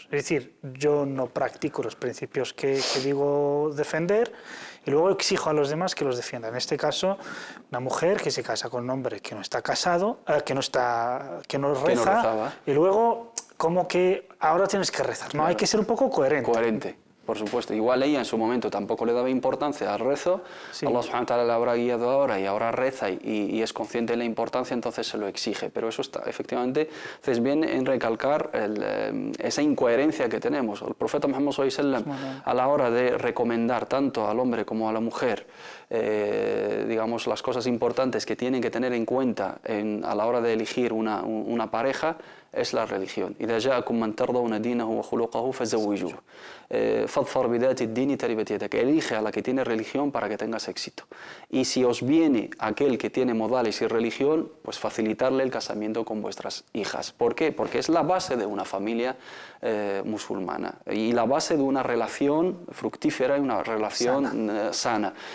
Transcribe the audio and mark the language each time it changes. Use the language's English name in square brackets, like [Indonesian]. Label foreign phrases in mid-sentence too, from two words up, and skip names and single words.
[Spanish] Es decir, yo no practico los principios que digo defender y luego exijo a los demás que los defiendan. En este caso, una mujer que se casa con un hombre que no está casado, que no reza, y luego como que ahora tienes que rezar. No, hay que ser un poco coherente. por supuesto. Igual ella en su momento tampoco le daba importancia al rezo, Sí. Allah [Arabic] سبحانه وتعالى [Spanish] le habrá guiado ahora y ahora reza y es consciente de la importancia, entonces se lo exige. Pero eso está, efectivamente, haces bien en recalcar esa incoherencia que tenemos. El profeta Muhammad [Arabic] صلى الله عليه وسلم, [Spanish] a la hora de recomendar tanto al hombre como a la mujer, digamos, las cosas importantes que tienen que tener en cuenta a la hora de elegir una pareja, es la religión. [Arabic] إذا جاءكم من ترضون دينه وخلقه فزوجوه. فاظفر بذات الدين تربت يدك. [Spanish] Elige a la que tiene religión para que tengas éxito. Y si os viene aquel que tiene modales y religión, pues facilitarle el casamiento con vuestras hijas. ¿Por qué? Porque es la base de una familia musulmana y la base de una relación fructífera y una relación sana.